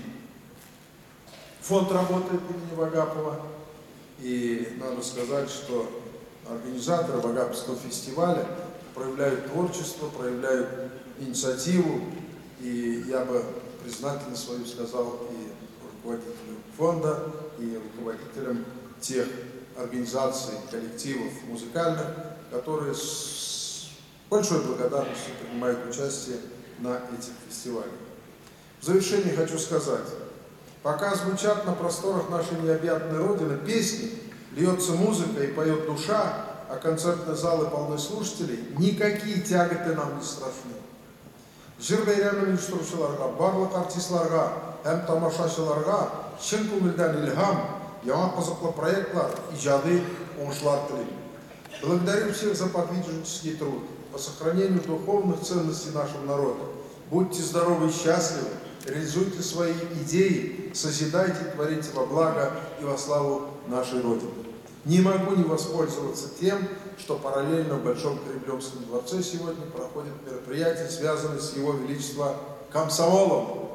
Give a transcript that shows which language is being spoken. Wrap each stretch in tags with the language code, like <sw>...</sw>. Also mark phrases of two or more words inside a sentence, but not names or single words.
<ru>Фонд работает имени Вагапова, и надо сказать, что организаторы Вагаповского фестиваля проявляют творчество, проявляют инициативу, и я бы признательно свою сказал и руководителю фонда, и руководителям тех организаций, коллективов музыкальных, которые с большой благодарностью принимают участие на этих фестивалях. В завершение хочу сказать, пока звучат на просторах нашей необъятной Родины песни, льется музыка и поет душа, а концертные залы полны слушателей, никакие тяготы нам не страшны.</ru> <tt>Жыр бәйрәмен оештыручыларга, барлык артистларга һәм тамашачыларга чын күңелдән илһам, яңа кызыклы проектлар, иҗади уңышлар телим.</tt> <ru>Благодарю всех за подвижнический труд по сохранению духовных ценностей нашего народа. Будьте здоровы и счастливы, реализуйте свои идеи, созидайте, творите во благо и во славу нашей Родины. Не могу не воспользоваться тем, что параллельно в Большом Кремлевском дворце сегодня проходит мероприятие, связанное с Его Величеством комсомолом.</ru>